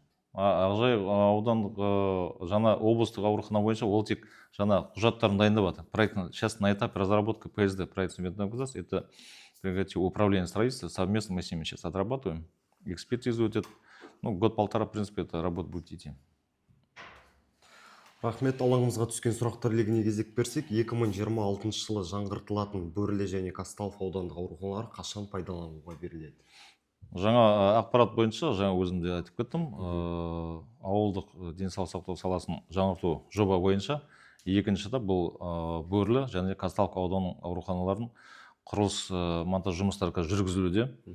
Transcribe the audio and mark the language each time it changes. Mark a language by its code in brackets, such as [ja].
[kk] Ақжайық аудандық жаңа облыстық аурухана бойынша ол тек жаңа құжаттарын дайындап жатыр. [ru] Проект сейчас на этапе разработки ПСД, проектной документации. Это управление строительства. Совместно мы с ними сейчас отрабатываем. [kk] Экспертиза өтеді. [ru] Ну, год-полтора, в принципе, эта работа будет идти. [kk] Рахмет, алаңымызға түскен сұрақтар легіне кезек берсек, 2026 жылы жаңғыртылатын Бөрлі және Казталов аудандық ауруханалар қашан пайдалануға беріледі? Жаңа ақпарат бойынша, жаңа өзім де айтып кеттім, ауылдық денсаулық сақтау саласын жаңғырту жоба бойынша екінші этап бұл Бөрлі және Казталов ауданының ауруханаларын құрылыс монтаж жұмыстары жүргізілуде.